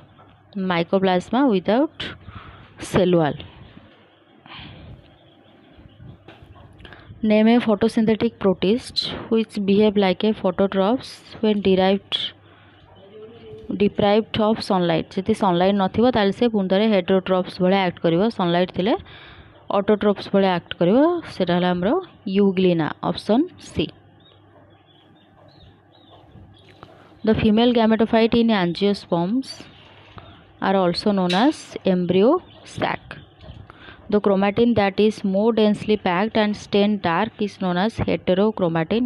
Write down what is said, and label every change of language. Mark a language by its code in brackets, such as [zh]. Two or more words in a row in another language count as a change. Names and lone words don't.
[en] Mycoplasma without cell wall. Name a photosynthetic protist which behave like a phototrophs when deprived of sunlight. [or] ଯଦି sunlight ନଥିବ ତାହେଲେ ସେ ପୁଣିଥରେ heterotrophs ଭଳିଆ act କରିବ, sunlight ଥିଲେ autotrophs ଭଳିଆ act କରିବ, ସେଟା ହେଲା ଆମର euglena. [en] Option C. The female gametophyte in angiosperms are also known as embryo sac. The chromatin that is more densely packed and stained dark is known as heterochromatin.